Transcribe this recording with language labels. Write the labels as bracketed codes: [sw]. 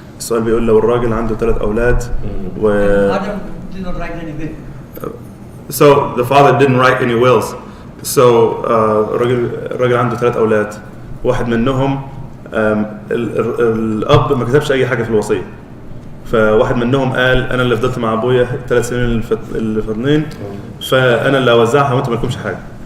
[ar] السؤال بيقول لو الراجل عنده 3 أولاد [en] Father did not write any will. So the father didn't write any wills. [ar] So الراجل عنده 3 أولاد، واحد منهم الأب ما كتبش أي حاجة في الوصية، فواحد منهم قال أنا اللي فضلت مع أبويا 3 سنين الفرنين، فأنا اللي أوزعها وأنتم ما لكمش حاجة.